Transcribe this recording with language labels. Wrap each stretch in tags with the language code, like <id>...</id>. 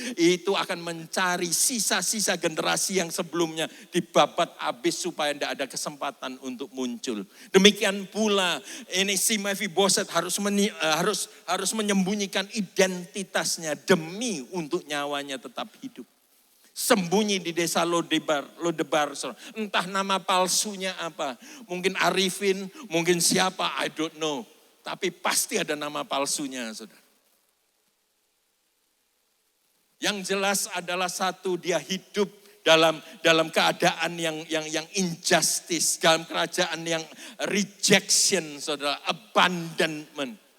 <id>Itu akan mencari sisa-sisa generasi yang sebelumnya dibabat habis supaya tidak ada kesempatan untuk muncul. Demikian pula ini si Mephiboset harus menyembunyikan identitasnya demi untuk nyawanya tetap hidup. Sembunyi di desa Lodebar. Entah nama palsunya apa. Mungkin Arifin, mungkin siapa,</id> <en>I don't know.</en> <id>Tapi pasti ada nama palsunya, saudara. Yang jelas adalah satu, dia hidup dalam keadaan yang injustice. Dalam kerajaan yang rejection, saudara, abandonment.</id>